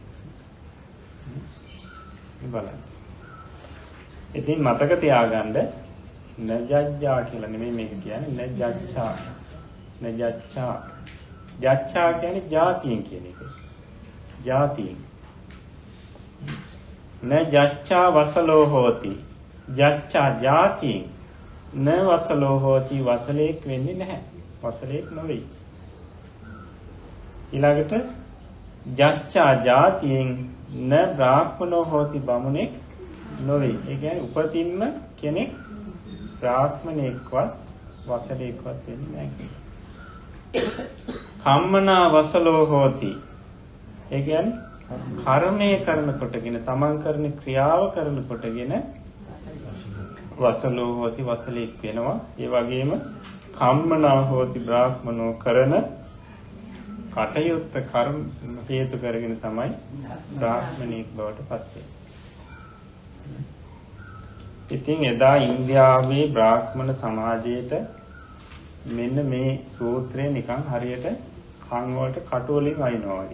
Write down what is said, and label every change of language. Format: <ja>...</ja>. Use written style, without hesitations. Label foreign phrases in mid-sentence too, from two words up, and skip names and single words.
<si>බලන්න. ඉතින් මතක තියාගන්න නජජ්ජා කියලා නෙමෙයි මේක කියන්නේ නජජ්ජා. නජච්ඡා. ජච්ඡා කියන්නේ ජාතියෙන් කියන එක. ජාතියෙන්.</si> <pi>නජච්ඡා වසලෝ හෝති.</pi> <si>ජච්ඡා ජාතියෙන්.</si> <pi>න වසලෝ හෝති</pi> <si>වසලේක් වෙන්නේ නැහැ. වසලේක් නොවේ. ඊළඟට ජච්ඡා ජාතියෙන්</si> <pi>න බ්‍රාහ්මනෝ හෝති</pi> <si>බමුණෙක් නොවේ. ඒ කියන්නේ උපතින්ම කෙනෙක් බ්‍රාහ්මණෙක්වත් වසලේක්වත් වෙන්නේ නැහැ.</si> <pi>කම්මනා වසලෝ හෝති.</pi> <si>ඒ කියන්නේ කර්මය කරන කොටගෙන තමන් කරන ක්‍රියාව කරන කොටගෙන</si> <pi>වසලෝ හෝති</pi> <si>වසලෙක් වෙනවා. ඒ වගේම</si> <pi>කම්මනා හෝති බ්‍රාහ්මනෝ</pi> <si>කරන කටයුත්ත කර්ම හේතු කරගෙන තමයි බ්‍රාහ්මණෙක් බවට පත් වෙන්නේ. ඉතින් එදා ඉන්දියාවේ බ්‍රාහ්මණ සමාජයේට මෙන්න මේ සූත්‍රය නිකන් හරියට කන් වලට කටු වලින් අයින්නවා වගේ.</si>